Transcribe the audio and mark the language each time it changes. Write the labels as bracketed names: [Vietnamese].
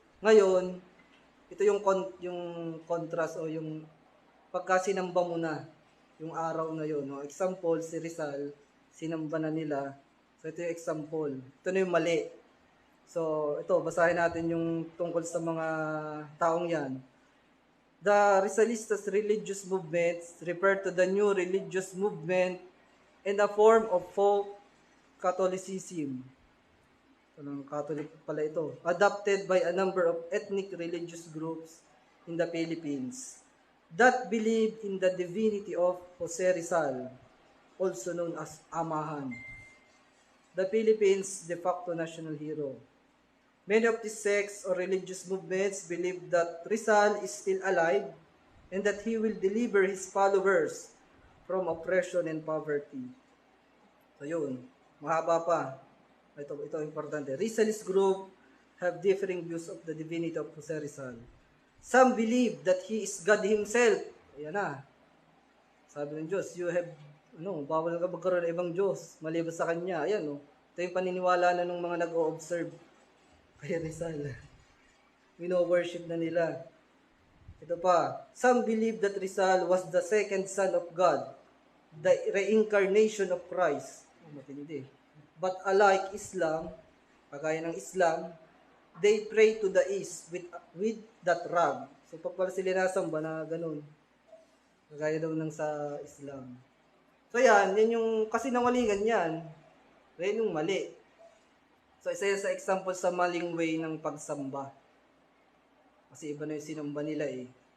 [Filipino] Ngayon, ito yung contrast o yung pagka sinamba mo na yung araw na yun. No? Example, si Rizal, sinamba na nila. So, ito yung example. Ito na yung mali. So, ito, basahin natin yung tungkol sa mga taong yan. [English] The Rizalistas religious movements refer to the new religious movement and a form of folk Catholicism. [Filipino] Anong Catholic pala ito? [English] Adopted by a number of ethnic religious groups in the Philippines that believe in the divinity of Jose Rizal, also known as Amahan, the Philippines' de facto national hero. Many of these sects or religious movements believe that Rizal is still alive and that he will deliver his followers from oppression and poverty. [Filipino] So yun, mahaba pa. Ito importante. [English] Rizalist group have differing views of the divinity of Jose Rizal. Some believe that he is God himself. [Filipino] Ayan na. Sabi ng Diyos, [English] you have, [Filipino] bawal ka magkaroon ng ibang Diyos, maliban sa Kanya. Ayan, ito yung paniniwala na ng mga nag-o-observe kay Rizal. Wino-worship na nila. Ito pa, [English] some believe that Rizal was the second son of God, the reincarnation of Christ. [Filipino] Matindi. [English] But unlike Islam, [Filipino] kagaya ng Islam, [English] they pray to the east with that rag. [Filipino] So pag pala sila nasamba na ganun, kagaya daw ng sa Islam. So yan yung kasinungalingan yan. Yan yung mali. So isa yan sa example sa maling way ng pagsamba. Kasi iba na yung sinamba nila eh.